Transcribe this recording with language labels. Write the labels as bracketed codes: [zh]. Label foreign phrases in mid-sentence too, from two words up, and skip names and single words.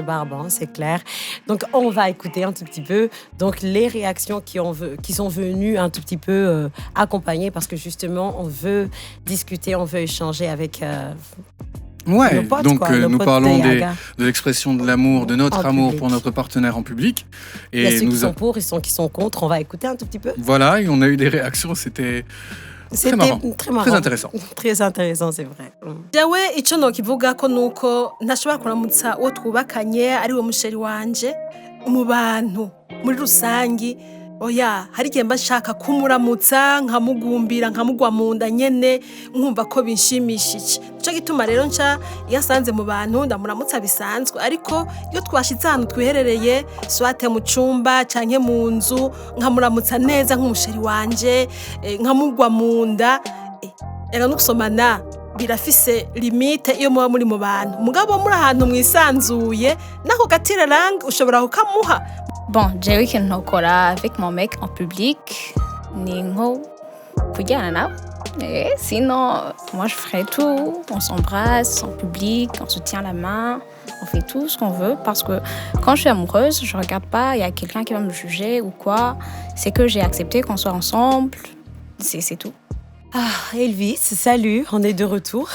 [fr] serait barbant, c'est clair. Donc, on va écouter un tout petit peu donc, les réactions qui sont venues un tout petit peu accompagner parce que justement, on veut discuter, on veut échanger avec Ouais, nos potes, donc quoi, nos nous potes parlons de Yaga. de l'expression de l'amour, de notre En amour public. pour notre partenaire en public. Il y a Et ceux qui nous sont pour, et ceux qui sont contre. On va écouter un tout petit peu. voilà, et on a eu des réactions, c'était C'était marrant. très marrant. très intéressant. Très intéressant, c'est vrai. [rn] jewe icyo nokivuga ko nuko ntashobora kuramutsa uwo twubakanye ari we musheri wanje mu bantu muri rusangi oya hari igihe mba nshaka kumuramutsa nkamugumbira nkamugwa mu nda nyene nkumva ko binshimishije nico gituma rero nca iyo asanze mu bantu ndamuramutsa bisanzwe ariko iyo twashitse ahantu twiherereye swate mu cumba canke mu nzu nkamuramutsa neza nk'umusheri wanje nkamugwa mu nda ega no gusomana birafise limite iyo muba muri mu bantu mugabo muri ahantu mwisanzuye nako gatiraranga ushobora kukamuha. Bon, jewe ikintu ntokora [fr] avec mon mec en public [rn] ni nko kujyana nawe. [fr] Sinon, moi je ferais tout. On s'embrasse en public, on se tient la main, on fait tout ce qu'on veut. Parce que quand je suis amoureuse, je regarde pas, il y a quelqu'un qui va me juger ou quoi. C'est que j'ai accepté qu'on soit ensemble. C'est tout. Ah, Elvis, salut, on est de retour.